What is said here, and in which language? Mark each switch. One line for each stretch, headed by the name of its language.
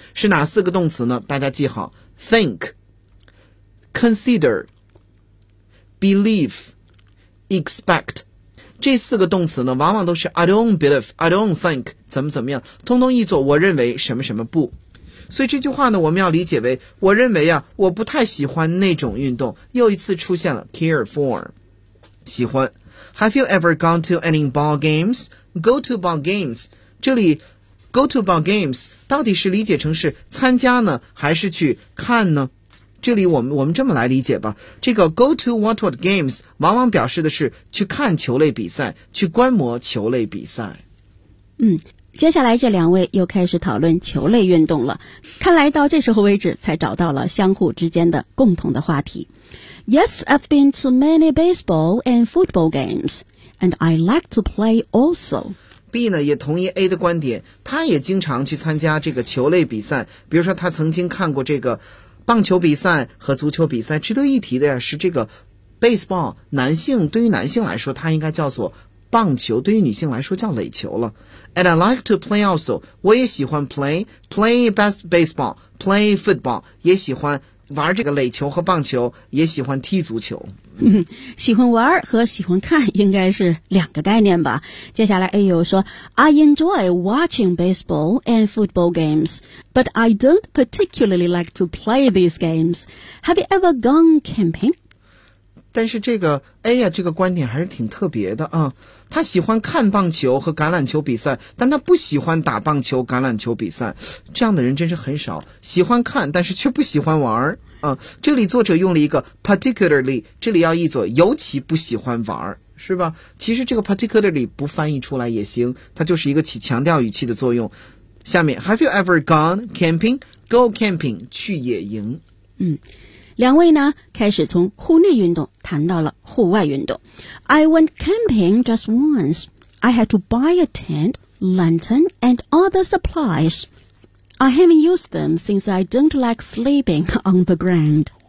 Chinese: 是哪四个动词呢？大家记好， think， consider， believe， expect。这四个动词呢往往都是
English: I don't believe， I don't think，
Chinese: 怎么怎么样，通通译作我认为什么什么不。所以这句话呢我们要理解为，我认为啊我不太喜欢那种运动，又一次出现了 care for， 喜欢。
English: Have you ever gone to any ball games? Go to ball games，
Chinese: 这里 go to ball games 到底是理解成是参加呢还是去看呢？这里我们这么来理解吧，这个 go to what what games 往往表示的是去看球类比赛，去观摩球类比赛。接下来这两位又开始讨论球类运动了，看来到这时候为止才找到了相互之间的共同的话题。
English: Yes, I've been to many baseball and football games, and I like to play also.
Chinese: B 呢也同意 A 的观点，他也经常去参加这个球类比赛，比如说他曾经看过这个棒球比赛和足球比赛。值得一提的呀是这个 baseball， 男性对于男性来说他应该叫做棒球，对于女性来说叫垒球了。
English: And I like to play also，
Chinese: 我也喜欢 play best baseball， play football， 也喜欢玩这个垒球和棒球，也喜欢踢足球。喜欢玩和喜欢看应该是两个概念吧。接下来 A 又说，
English: I enjoy watching baseball and football games， but I don't particularly like to play these games. Have you ever gone camping？
Chinese: 但是这个 A 呀，这个观点还是挺特别的啊。他喜欢看棒球和橄榄球比赛，但他不喜欢打棒球、橄榄球比赛。这样的人真是很少，喜欢看，但是却不喜欢玩儿啊。这里作者用了一个 particularly， 这里要译作尤其不喜欢玩儿，是吧？其实这个 particularly 不翻译出来也行，它就是一个起强调语气的作用。
English: 下面 ，Have you ever gone camping? Go camping，
Chinese: 去野营。两位呢开始从户内运动谈到了户外运动。
English: I went camping just once. I had to buy a tent, lantern and other supplies. I haven't used them since I don't like sleeping on the ground.